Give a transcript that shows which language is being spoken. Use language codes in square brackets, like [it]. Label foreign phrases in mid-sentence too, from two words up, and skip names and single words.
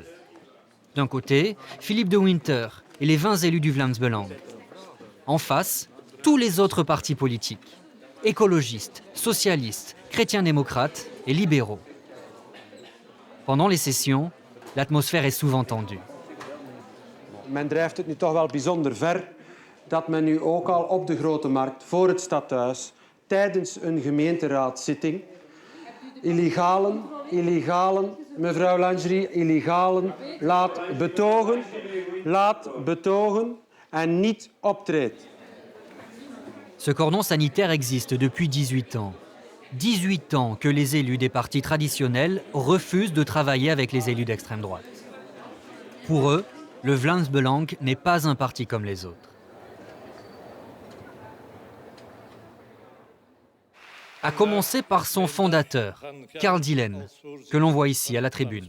[fr] D'un côté, Philippe De Winter et les 20 élus du Vlaams-Belang. En face, tous les autres partis politiques. Écologistes, socialistes, chrétiens-démocrates et libéraux. Pendant les sessions, l'atmosphère est souvent tendue. [nl] Men drijft het nu toch wel bijzonder ver dat men nu ook al op de Grote Markt, voor het stadhuis, tijdens een gemeenteraadszitting, illegalen, mevrouw Langerie, illegalen, laat betogen en niet optreedt. [fr] Ce cordon sanitaire existe depuis 18 ans. 18 ans que les élus des partis traditionnels refusent de travailler avec les élus d'extrême droite. Pour eux, le Vlaams-Belang n'est pas un parti comme les autres. À commencer par son fondateur, Karl Dillén, que l'on voit ici à la tribune.